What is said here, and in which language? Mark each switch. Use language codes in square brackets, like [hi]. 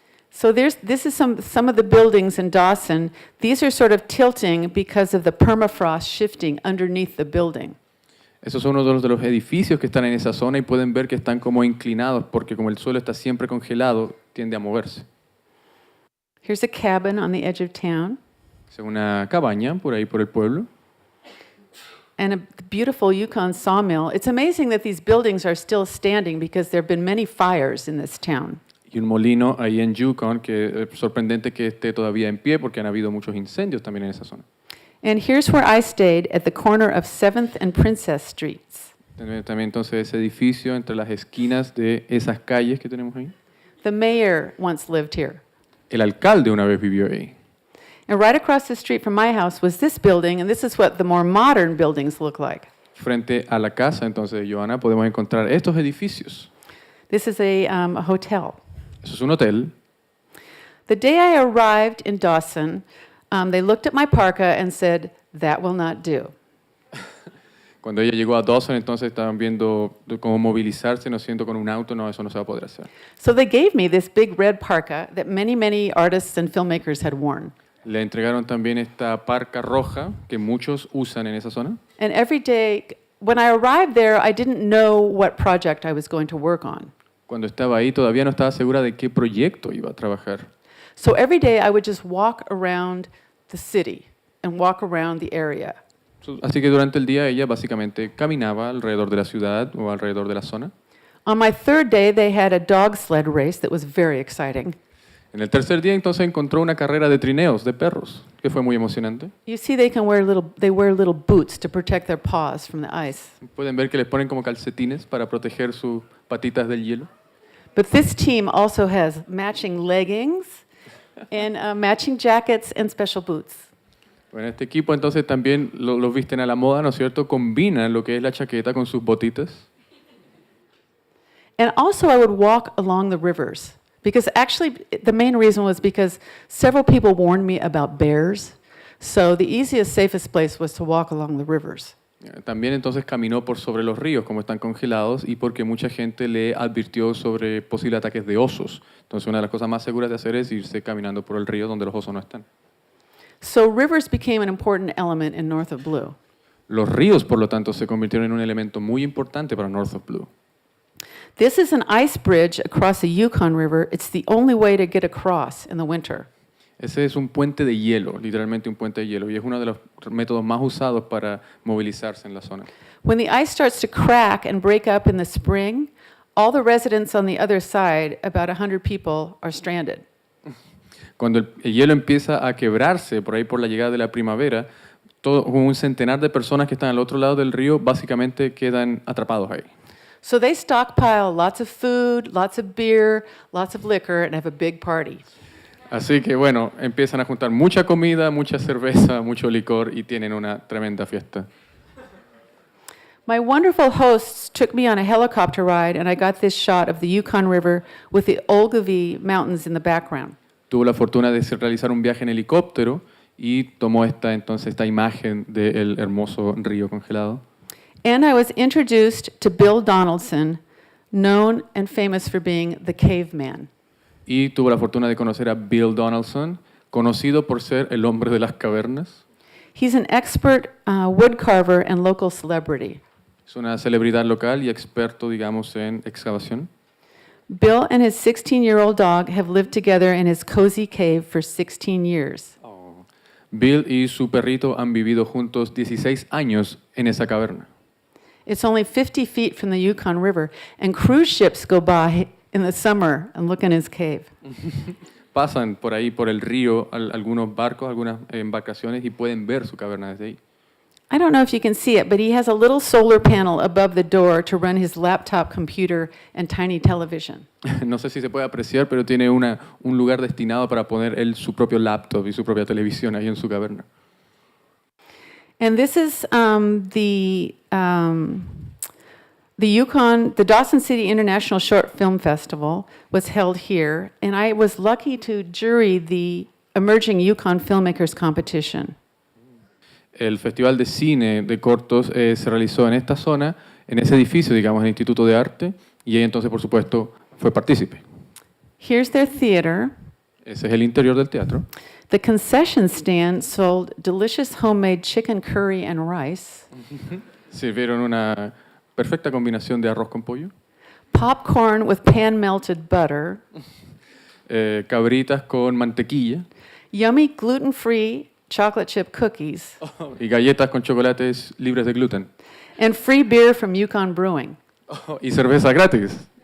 [en] So this is some of the buildings in Dawson. These are sort of tilting because of the permafrost shifting underneath the building. [es] Esos son uno de los edificios que están en esa zona y pueden ver que están como inclinados porque como el suelo está siempre congelado, tiende a moverse. [en] Here's a cabin on the edge of town. [es] Es una cabaña por ahí por el pueblo. [en] And a beautiful Yukon sawmill. It's amazing that these buildings are still standing because there have been many fires in this town. [es] Y un molino ahí en Yukon que es sorprendente que esté todavía en pie porque han habido muchos incendios también en esa zona. [en] And here's where I stayed at the corner of 7th and Princess Streets. [es] También entonces ese edificio entre las esquinas de esas calles que tenemos ahí. [en] The mayor once lived here. [es] El alcalde una vez vivió ahí. [en] And right across the street from my house was this building, and this is what the more modern buildings look like. [es] Frente a la casa entonces de Joanna podemos encontrar estos edificios. [en] This is a hotel. [es] Eso es un hotel. [en] The day I arrived in Dawson, they looked at my parka and said, "That will not do." [es] Cuando ella llegó a Dawson, entonces estaban viendo cómo movilizarse, no siento con un auto, no, eso no se va a poder hacer. [en] So they gave me this big red parka that many artists and filmmakers had worn. [es] Le entregaron también esta parca roja que muchos usan en esa zona. [en] And every day, when I arrived there, I didn't know what project I was going to work on. [es] Cuando estaba ahí todavía no estaba segura de qué proyecto iba a trabajar. [en] So every day I would just walk around the city and walk around the area. [es] Así que durante el día ella básicamente caminaba alrededor de la ciudad o alrededor de la zona. [en] On my third day, they had a dog sled race that was very exciting. [es] En el tercer día entonces encontró una carrera de trineos de perros, que fue muy emocionante. [en] You see, they wear little boots to protect their paws from the ice. [es] Pueden ver que les ponen como calcetines para proteger sus patitas del hielo. [en] But this team also has matching leggings and matching jackets and special boots. [es] Bueno, este equipo entonces también los visten a la moda, ¿no es cierto? Combinan lo que es la chaqueta con sus botitas. [en] And also I would walk along the rivers. Because actually, the main reason was because several people warned me about bears. So the easiest, safest place was to walk along the rivers. [es] También entonces caminó por sobre los ríos, como están congelados, y porque mucha gente le advirtió sobre posibles ataques de osos. Entonces una de las cosas más seguras de hacer es irse caminando por el río donde los osos no están. [en] So rivers became an important element in North of Blue. [es] Los ríos, por lo tanto, se convirtieron en un elemento muy importante para North of Blue. [en] This is an ice bridge across the Yukon River. It's the only way to get across in the winter. [es] Ese es un puente de hielo, literalmente un puente de hielo, y es uno de los métodos más usados para movilizarse en la zona. [en] When the ice starts to crack and break up in the spring, all the residents on the other side, about 100 people, are stranded. [es] Cuando el hielo empieza a quebrarse por ahí por la llegada de la primavera, un centenar de personas que están al otro lado del río básicamente quedan atrapados ahí. [en] So they stockpile lots of food, lots of beer, lots of liquor, and have a big party. [es] Así que bueno, empiezan a juntar mucha comida, mucha cerveza, mucho licor y tienen una tremenda fiesta. [en] My wonderful hosts took me on a helicopter ride, and I got this shot of the Yukon River with the Olgavi Mountains in the background. [es] Tuvo la fortuna de realizar un viaje en helicóptero y tomó esta imagen del hermoso río congelado. [en] And I was introduced to Bill Donaldson, known and famous for being the caveman. [es] Y tuvo la fortuna de conocer a Bill Donaldson, conocido por ser el hombre de las cavernas. [en] He's an expert woodcarver and local celebrity. [es] Es una celebridad local y experto, digamos, en excavación. [en] Bill and his 16-year-old dog have lived together in his cozy cave for 16 years. [es] Bill y su perrito han vivido juntos 16 años en esa caverna. [en] It's only 50 feet from the Yukon River, and cruise ships go by in the summer and look in his cave. [es] Pasan por ahí, por el río, algunos barcos, algunas embarcaciones y pueden ver su caverna desde ahí. [en] I don't know if you can see it, but he has a little solar panel above the door to run his laptop computer and tiny television. [es] No sé si se puede apreciar, pero tiene un lugar destinado para poner él su propio laptop y su propia televisión ahí en su caverna. [en] And this is the Dawson City International Short Film Festival was held here, and I was lucky to jury the Emerging Yukon Filmmakers Competition. [es] El Festival de Cine de Cortos se realizó en esta zona, en ese edificio, digamos, el Instituto de Arte, y ahí entonces, por supuesto, fue partícipe. [en] Here's their theater. [es] Ese es el interior del teatro. [en] The concession stand sold delicious homemade chicken curry and rice, [es] Sirvieron una perfecta combinación de arroz con pollo, [en] popcorn with pan-melted butter, [es] cabritas con mantequilla [en] yummy gluten-free chocolate chip cookies, [es] y galletas con chocolates libres de gluten. [en] and free beer from Yukon Brewing. [es] Y cerveza gratis.